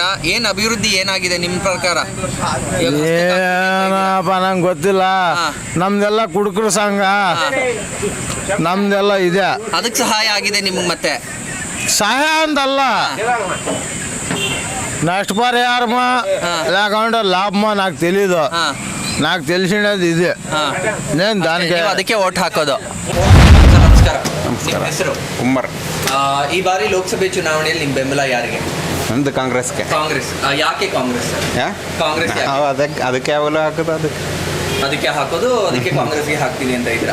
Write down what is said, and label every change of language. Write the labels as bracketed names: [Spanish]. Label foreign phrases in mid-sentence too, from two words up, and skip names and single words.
[Kannada] ಏನು ಅಭಿವೃದ್ಧಿ ಏನಾಗಿದೆ ನಿಮ್ಮ ಪ್ರಕಾರ? ಏನಪ್ಪ ನಂಗೆ ಗೊತ್ತಿಲ್ಲ. ನಮ್ದೆಲ್ಲ ಕುಡುಕರ ಸಂಘ, ನಮ್ದೆಲ್ಲ ಇದೆ. ಅದಕ್ಕೆ ಸಹಾಯ ಆಗಿದೆ ನಿಮ್ಗೆ? ಮತ್ತೆ ಸಹಾಯ ಅಂತಲ್ಲ, ನಷ್ಟ ಪರಿಹಾರ లేకుంటే ಲಾಭ [Telugu] నాకు తెలీదు. నాకు తెలిసినది ಇದೆ. నేను దానికి [Kannada] ಅದಕ್ಕೆ ಓಟ್ ಹಾಕೋದು. ನಮಸ್ಕಾರ. ನಿಮ್ಮ ಹೆಸರು? ಉಮ್ಮರ್. ಈ ಬಾರಿ ಲೋಕಸಭೆ ಚುನಾವಣೆಯಲ್ಲಿ ನಿಮ್ಮ ಬೆಂಬಲ ಯಾರಿಗೆ? ನಮ್ದು ಕಾಂಗ್ರೆಸ್ಗೆ. ಕಾಂಗ್ರೆಸ್. ಯಾಕೆ ಕಾಂಗ್ರೆಸ್? ಕಾಂಗ್ರೆಸ್ ಅದಕ್ಕೆ ಯಾವಾಗಲೂ ಹಾಕೋದು ಅದಕ್ಕೆ ಹಾಕೋದು, ಅದಕ್ಕೆ ಕಾಂಗ್ರೆಸ್ಗೆ ಹಾಕ್ತೀನಿ ಅಂತ ಇದ್ರ?